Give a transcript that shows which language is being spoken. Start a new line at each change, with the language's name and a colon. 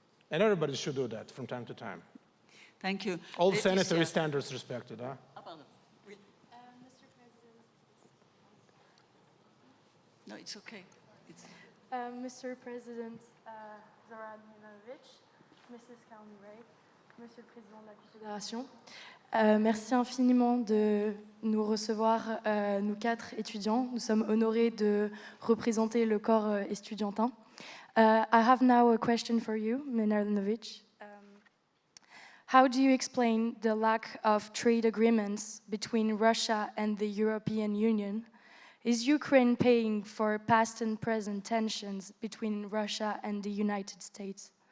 English: And everybody should do that from time to time. Thank you. All sanitary standards respected, huh? Mr. President. No, it's okay. Mr. President Zoran Milanovic, Mrs.
French: Kalni-Ray, Monsieur le Président de la Confédération, merci infiniment de nous recevoir, nous 4 étudiants. Nous sommes honorés de représenter le corps estudiantin.
English: I have now a question for you, Milanovic. How do you explain the lack of trade agreements between Russia and the European Union? Is Ukraine paying for past and present tensions between Russia and the United States?